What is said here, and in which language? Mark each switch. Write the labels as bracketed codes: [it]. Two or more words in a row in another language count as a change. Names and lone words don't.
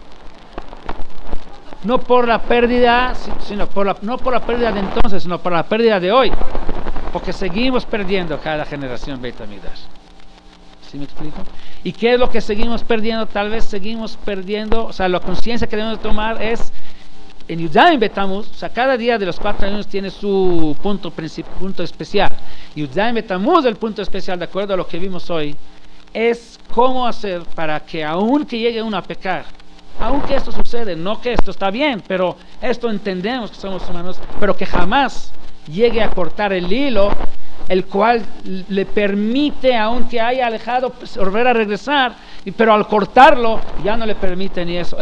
[es] No por la pérdida, no por la pérdida de entonces, sino por la pérdida de hoy, porque seguimos perdiendo cada generación Beit HaMikdash. ¿Sí me explico? ¿Y qué es lo que seguimos perdiendo? Tal vez seguimos perdiendo, o sea, la conciencia que debemos tomar es en Yud-Zayin Betamuz, o sea, cada día de los 4 años tiene su punto especial. Yud-Zayin Betamuz, el punto especial, de acuerdo a lo que vimos hoy, es cómo hacer para que, aunque llegue uno a pecar, aunque esto sucede, no que esto está bien, pero esto entendemos que somos humanos, pero que jamás llegue a cortar el hilo, el cual le permite, aunque haya alejado, volver a regresar, pero al cortarlo ya no le permite ni eso.